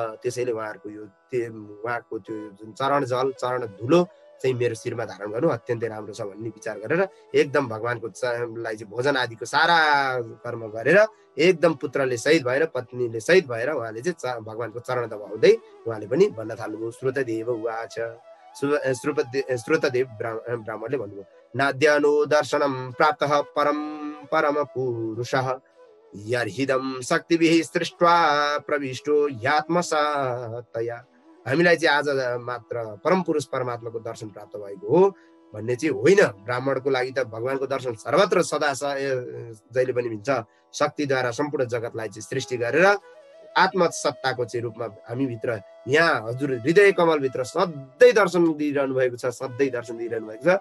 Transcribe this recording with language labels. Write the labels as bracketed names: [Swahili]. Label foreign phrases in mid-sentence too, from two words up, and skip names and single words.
[Nepali] त्यसैले उहाँको त्यो जुन चरण जल, चरण धुलो चाहिँ मेरो शिरमा धारण गर्नु अत्यन्तै राम्रो छ भन्ने विचार गरेर एकदम भगवानको लाई चाहिँ भोजन आदिको सारा कर्म गरेर एकदम पुत्रले शहीद भएर पत्नीले शहीद भएर उहाँले चाहिँ भगवानको चरण दबाउँदै उहाँले पनि भन्न थाल्नुभयो। [Sanskrit] श्रुतदेव उवाच, [Nepali] श्रुतदेव ब्राह्मणले भन्नुभयो, [Sanskrit] नाद्यानो दर्शनम प्राप्तः परम पुरुषः यर्हिदं शक्तिभिः सृष्ट्वा प्रविष्टो ह्यात्मसातया। [Nepali] हामीलाई चाहिँ आज मात्र परम पुरुष परमात्माको दर्शन प्राप्त भएको हो भन्ने चाहिँ होइन। ब्राह्मणको लागि त भगवानको दर्शन सर्वत्र सदा जहिले पनि मिल्छ। शक्तिद्वारा सम्पूर्ण जगतलाई चाहिँ सृष्टि गरेर आत्मसत्ताको चाहिँ रूपमा हामीभित्र यहाँ हजुर हृदय कमलभित्र सधैँ दर्शन दिइरहनु भएको छ, सधैँ दर्शन दिइरहनु भएको छ।